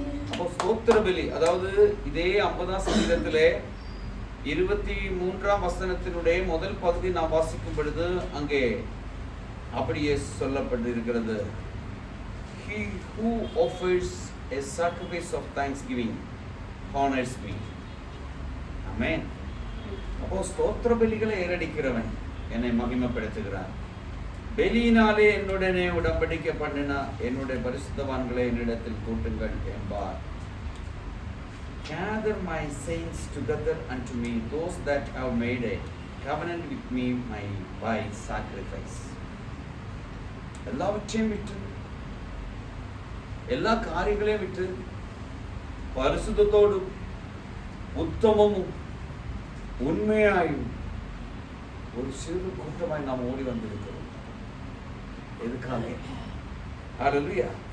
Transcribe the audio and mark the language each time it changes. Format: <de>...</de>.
<ta>அப்போ ஸ்தோத்திர பலி, அதாவது இதே 50ஆம் சங்கீதத்திலே 23ஆம் வசனத்தினுடைய முதல் பகுதி நாம் வாசிக்கும் பொழுது அங்கே அப்படியே சொல்லப்பட்டிருக்கிறது,</ta> <en>He who offers a sacrifice of thanksgiving honors me.</en> <ta>Amen. அப்போ ஸ்தோத்திர பலிகளை ஏறடிக்கிறவன் என்னை மகிமைப்படுத்துகிறார். வெளியினாலே என்னுடனே உடன்படிக்கை பண்ணினா என்னுடைய பரிசுத்தவான்களை என்னிடத்தில் கூட்டுங்கள் என்பார்.</ta> <en>Gather my saints together unto me, those that have made a covenant with me by sacrifice.</en> <ta>எல்லாவற்றையும் விட்டு, எல்லா காரியங்களையும் விட்டு பரிசுத்தத்தோடும் உத்தமமும் உண்மையாயும் ஒரு சிறு கூட்டமாய் நாம் ஓடி வந்திருக்கிறோம். எதுக்காக? ஹல்லேலூயா.</ta>